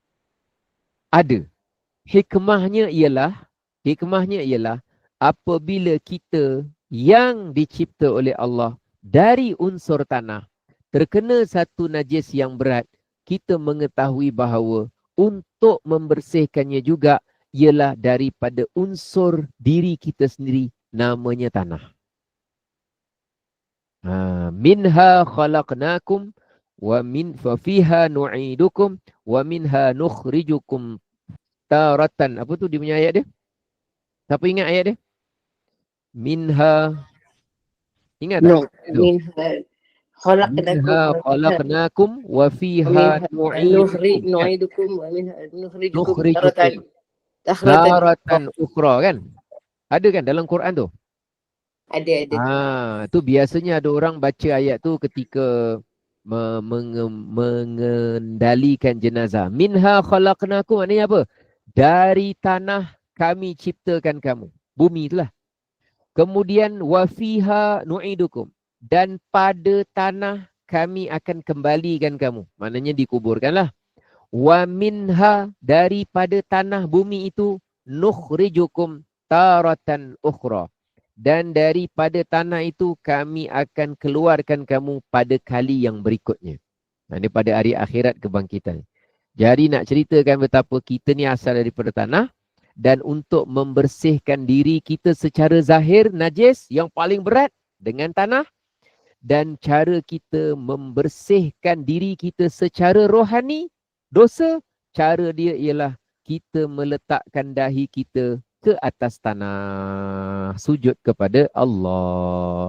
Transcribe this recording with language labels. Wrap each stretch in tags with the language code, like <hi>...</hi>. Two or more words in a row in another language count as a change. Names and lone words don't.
<ms>Hikmahnya ialah apabila kita yang dicipta oleh Allah dari unsur tanah terkena satu najis yang berat, kita mengetahui bahawa untuk membersihkannya juga ialah daripada unsur diri kita sendiri, namanya tanah.</ms> <ar>منها خلقناكم وفيها نعيدكم ومنها نخرجكم تارة.</ar> <ms>Apa tu dia punya ayat dia? Siapa ingat ayat dia? Minha. Ingat tak?</ms> <ar>Minha خلقناكم وفيها نعيدكم ومنها نخرجكم تارة ukhra,</ar> <ms>kan? Ada kan dalam Quran tu? Ada. Tu biasanya ada orang baca ayat tu ketika mengendalikan jenazah.</ms> <ar>منها خلقناكم,</ar> <ms>maknanya apa? Dari tanah kami ciptakan kamu. Bumi itulah. Kemudian</ms> <ar>وفيها نعيدكم,</ar> <ms>dan pada tanah kami akan kembalikan kamu. Maknanya dikuburkanlah.</ms> <ar>ومنها,</ar> <ms>daripada tanah bumi itu,</ms> <ar>نخرجكم تارة أخرى.</ar> <ms>Dan daripada tanah itu kami akan keluarkan kamu pada kali yang berikutnya. Ini pada hari akhirat kebangkitan. Jadi nak ceritakan betapa kita ni asal daripada tanah, dan untuk membersihkan diri kita secara zahir najis yang paling berat dengan tanah, dan cara kita membersihkan diri kita secara rohani dosa, cara dia ialah kita meletakkan dahi kita ke atas tanah, sujud kepada Allah.</ms>